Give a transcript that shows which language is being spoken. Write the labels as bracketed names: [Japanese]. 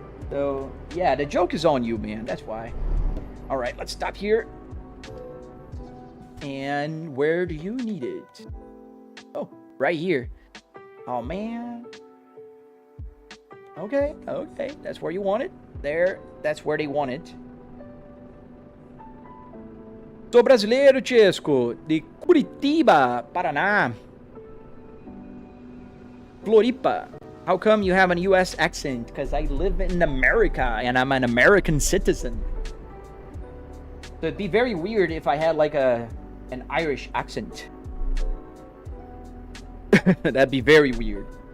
[English] So, yeah, the joke is on you, man. That's why. All right, let's stop here. And where do you need it? Oh, right here. Oh, man. Okay, okay. That's where you want it. There, that's where they want it. [Portuguese] Sou brasileiro, Chesco, de Curitiba, Paraná. [English] Floripa. How come you have a U.S. accent? Because I live in America and I'm an American citizen. So it'd be very weird if I had like an Irish accent. That'd be very weird.